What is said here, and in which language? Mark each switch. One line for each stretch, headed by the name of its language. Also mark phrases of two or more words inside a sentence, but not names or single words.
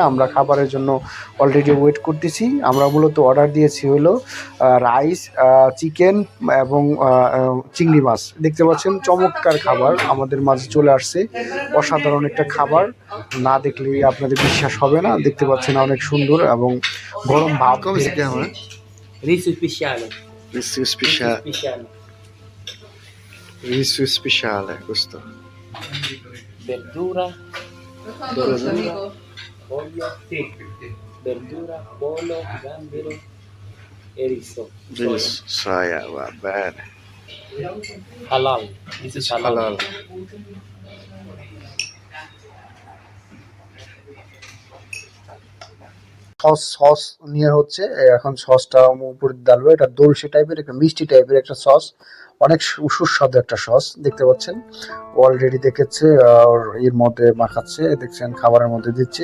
Bangla: আমরা খাবারের জন্য
English: already wait
Bangla: করতেছি। আমরা মূলত অর্ডার দিয়েছি হলো রাইস, চিকেন এবং চিংড়ি মাছ। দেখতে পাচ্ছেন চমৎকার খাবার আমাদের মাঝে চলে আসছে, অসাধারণ একটা খাবার, না দেখলে আপনাদের বিশ্বাস হবে না। দেখতে পাচ্ছেন অনেক সুন্দর এবং গরম ভাত।
Italian: Riso speciale. Riso speciale, riso speciale questo. Verdura, pollo, sì. Verdura, pollo, gambero e riso. Soia, va bene.
English: Halal. This is halal.
Bangla: সস নিয়ে হচ্ছে এখন, সসটা উপরে ডালবে। এটা দোলসে টাইপের একটা মিষ্টি টাইপের একটা সস, অনেক সুস্বাদু একটা সস। দেখতে পাচ্ছেন অলরেডি দেখেছে এর মধ্যে মাখাচ্ছে, দেখছেন খাবারের মধ্যে দিচ্ছে।